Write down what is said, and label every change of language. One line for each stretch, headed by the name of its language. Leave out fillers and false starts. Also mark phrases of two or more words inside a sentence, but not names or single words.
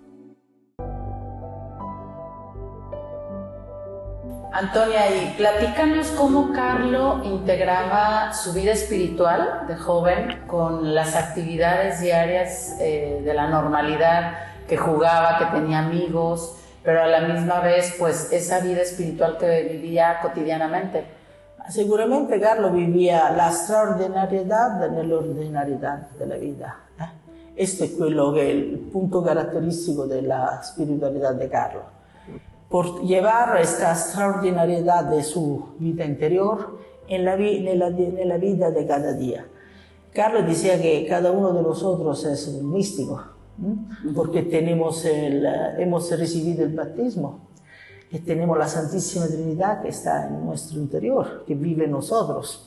Spanish: Antonia, y platícanos cómo Carlo integraba su vida espiritual de joven con las actividades diarias de la normalidad, que jugaba, que tenía amigos, pero a la misma vez, pues, esa vida espiritual que vivía cotidianamente.
Italian: Sicuramente Carlo vivia la straordinarietà nell'ordinarietà della vita. Questo è quello che è il punto caratteristico della spiritualità di Carlo.
Spanish: Por llevar esta extraordinariedad de su vida interior en la vida de cada día. Carlos decía que cada uno de nosotros es un místico, porque hemos recibido el bautismo y tenemos la Santísima Trinidad que está en nuestro interior, que vive en nosotros.